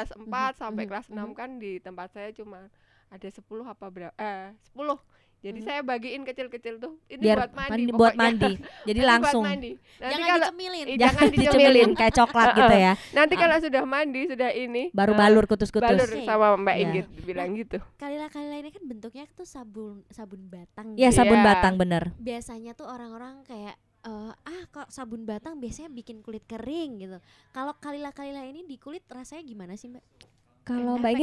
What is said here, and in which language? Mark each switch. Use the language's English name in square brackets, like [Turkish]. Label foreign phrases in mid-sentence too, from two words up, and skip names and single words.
[Indonesian] kelas 4 sampai Mhm. kelas 6 kan di tempat saya cuma ada 10 apa berapa 10. Jadi saya bagiin kecil-kecil tuh. Ini Biar buat mandi buat pokoknya. mandi. Jadi Ini langsung buat mandi. Nanti Jangan kalau dicemilin. jangan dicemilin dicemilin. kayak coklat gitu ya. Nanti kalau sudah mandi, sudah ini Baru balur kutus-kutus. balur Oke. sama Mbak Iya. Inggit bilang gitu. Kalila ini kan bentuknya tuh sabun batang. Iya, gitu. sabun Iya. batang bener. Biasanya tuh orang-orang kayak kok sabun batang biasanya bikin kulit kering gitu. Kalau kalila ini di kulit rasanya gimana sih, Mbak? Kalau Mbak